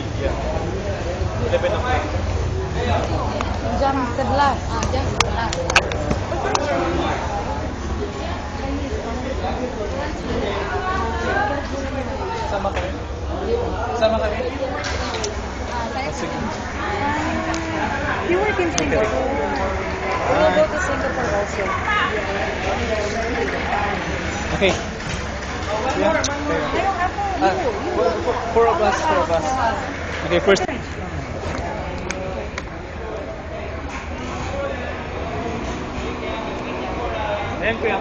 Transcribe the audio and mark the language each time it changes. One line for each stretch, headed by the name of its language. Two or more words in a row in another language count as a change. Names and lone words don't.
English: Yeah. 11 o'clock.
Malay: Jam 11. Jam 11. Sama kami? Sama kami? Sige.
English: You work in Singapore. We will go to Singapore also. Okay. Yeah. Four of us. Okay, first.
Filipino: Ayan kuya.